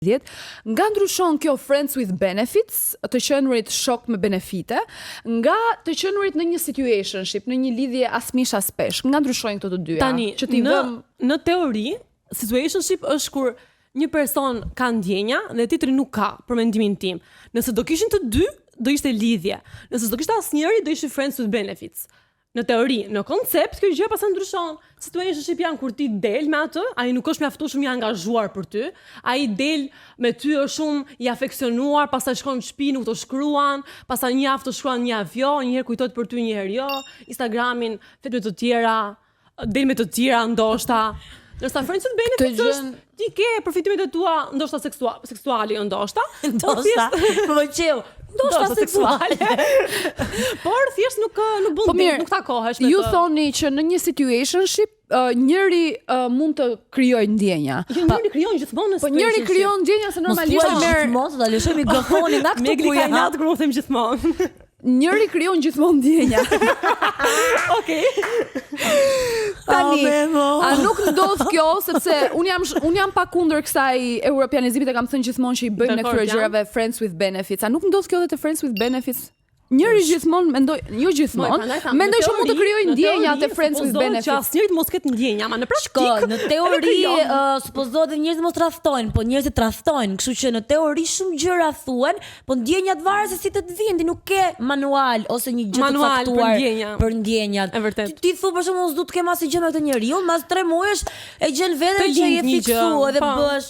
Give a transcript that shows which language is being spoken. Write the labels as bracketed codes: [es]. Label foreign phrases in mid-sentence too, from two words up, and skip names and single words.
[sq] nga ndryshon kjo [en] friends with benefits, [sq] të qenurit shok me benefite, nga të qenurit në një situationship, në një lidhje asmish aspesh. Nga ndryshojnë këto të dyja. Tani, që t'i vëm... në teori, situationship është kur një person ka ndjenja dhe tjetri nuk ka, për mendimin tim. Nëse do kishin të dy, do ishte lidhje. Nëse do kishte asnjëri, do ishte [en] friends with benefits. [sq] Në teori, në koncept, kjo gjë pastaj ndryshon. Situationship janë kur ti del me atë, ai nuk është mjaftueshëm i angazhuar për ty, ai del me ty është shumë i afeksionuar, pastaj shkon në shtëpi, nuk të shkruan, pastaj një javë të shkruan një avion, një herë kujtohet për ty, një herë jo, Instagramin flet me të tjera, del me të tjera ndoshta. Ndoshta [en] friends with benefits [sq] është ti ke përfitimet e tua ndoshta seksuale, ndoshta. Ndoshta seksuale. Por thjesht nuk bën nuk takohesh me të. Ju thoni që në një situationship njëri mund të krijojë ndjenja. Jo, njëri krijon gjithmonë në situationship. Po njëri krijon ndjenja se normalisht merr gjithmonë, ta lëshoj mikrofonin nga këtu ku jena. Natë kur u them gjithmonë. Njëri krijon gjithmonë ndjenja. Okej. Tani, a nuk ndodh kjo sepse un jam pa kundër kësaj europianizimit, e kam thënë gjithmonë që i bëjmë ne këto gjërave [en] friends with benefits. [sq] A nuk ndodh kjo edhe te [en] friends with benefits? [sq] Njëri gjithmonë mendoj që mund të krijojë ndjenja te [en] friends with benefits. [sq] Që asnjëri mos ketë ndjenja, ama në praktikë. Në teori supozohet njerëzit mos tradhtojnë, po njerëzit tradhtojnë, kështu që në teori shumë gjëra thuhen, po ndjenjat varet se si të vinë, ti nuk ke manual ose një gjë të caktuar për ndjenjat. Ti thu për shembull, s'du të kem asnjë gjë me këtë njeriu, mas 3 muajsh e gjen veten që je fiksuar dhe bësh.